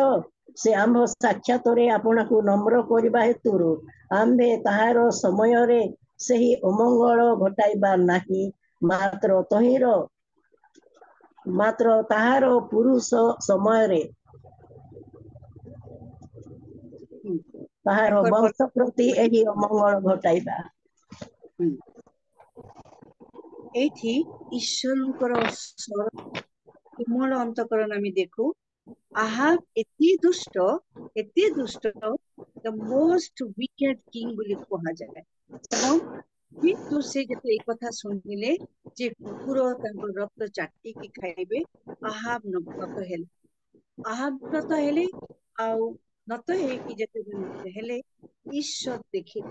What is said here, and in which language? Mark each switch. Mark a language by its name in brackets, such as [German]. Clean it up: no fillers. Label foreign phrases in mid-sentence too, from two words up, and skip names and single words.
[Odia] ସେ ଆମ୍ଭ ସାକ୍ଷାତରେ ଆପଣାକୁ ନମ୍ର କରିବା ହେତୁରୁ ଆମ୍ଭେ ତାହାର ସମୟରେ ସେହି ଅମଙ୍ଗଳ ଘଟାଇବା ନାହିଁ, ମାତ୍ର ତାହାର ପୁରୁଷ ସମୟରେ ତାହାର ବଂଶ ପ୍ରତି ଏହି ଅମଙ୍ଗଳ ଘଟାଇବା। ଏଇଠି ଈଶ୍ୱରଙ୍କର କୋମଳ ଅନ୍ତଃକରଣ ଆମେ ଦେଖୁ। ଆହାବ ଏତେ ଦୁଷ୍ଟ, [English] the most wicked king [Odia] ବୋଲି କୁହାଯାଏ। ଏବଂ କିନ୍ତୁ ସେ ଯେତେ ଏଇ କଥା ଶୁଣିଲେ ଯେ କୁକୁର ତାଙ୍କ ରକ୍ତ ଚାଟିକି ଖାଇବେ, ଆହାବ ନତ ହେଲେ ଆଉ ନତ ହେଇକି ଯେତେବେଳେ ନତ ହେଲେ, ଈଶ୍ୱର ଦେଖିଲେ।